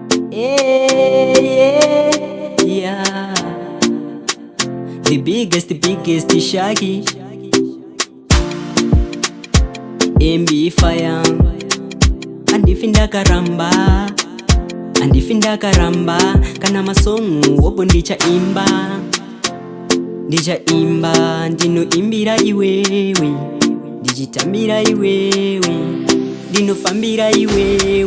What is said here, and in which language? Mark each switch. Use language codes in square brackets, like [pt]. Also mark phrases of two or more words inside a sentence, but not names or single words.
[en] Yeah, yeah, yeah. The biggest, the biggest Shaggy. M B Fire. [sn] Andifi ndakaramba, andifi ndakaramba. Kana masongu wopo ndichaimba, ndichaimba. Ndinoimbira iwewe, ndichitambira iwewe, ndinofambira iwewe.